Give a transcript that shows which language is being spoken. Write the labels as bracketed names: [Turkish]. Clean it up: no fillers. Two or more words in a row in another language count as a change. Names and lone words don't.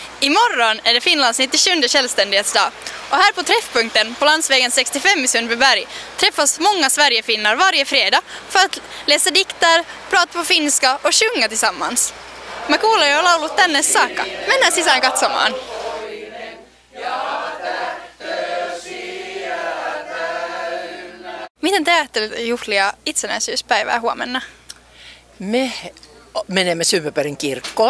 [Swedish] Imorgon är det Finlands 97:e självständighetsdag. Och här på träffpunkten på landsvägen 65 i Sundbyberg träffas många Sverigefinnar varje fredag för att läsa dikter, prata på finska och sjunga tillsammans. [Finnish] Mä kuulen jo laulut tänne saakka. Mennään sisään katsomaan. Miten te ajattelette juhlia itsenäisyyspäivää huomenna? Me menemme Sundbybergin kirkkoon.